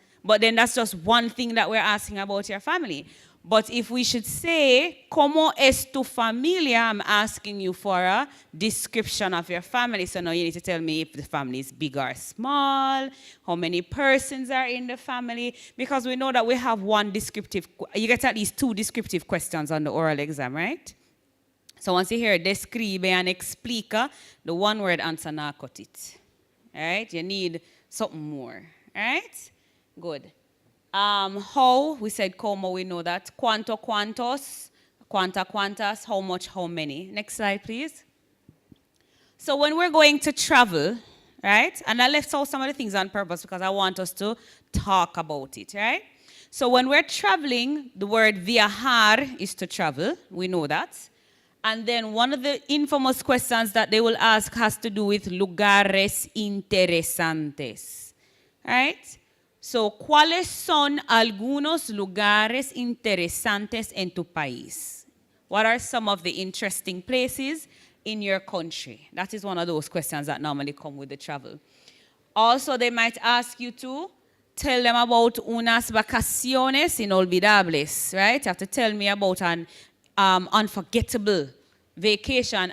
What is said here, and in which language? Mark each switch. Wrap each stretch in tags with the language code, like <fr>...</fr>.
<en>But then that's just one thing that we're asking about your family. But if we should say,</en> <es>¿Cómo es tu familia?</es> <en>I'm asking you for a description of your family. So now you need to tell me if the family is big or small, how many persons are in the family. Because we know that we have one descriptive, you get at least 2 descriptive questions on the oral exam, right? So once you hear describe and explica, the one-word answer not cut it. All right? You need something more. All right? Good. How, we said como, we know that. Cuánto, cuántos, cuánta, cuántas, how much, how many. Next slide, please. So when we're going to travel, right? And I left out some of the things on purpose because I want us to talk about it, right? So when we're traveling, the word viajar is to travel. We know that. And then one of the infamous questions that they will ask has to do with</en> <es>lugares interesantes,</es> <en>right?</en> <es>So, ¿cuáles son algunos lugares interesantes en tu país?</es> <en>What are some of the interesting places in your country? That is one of those questions that normally come with the travel. Also, they might ask you to tell them about</en> <es>unas vacaciones inolvidables,</es> <en>right? You have to tell me about an unforgettable vacation.</en>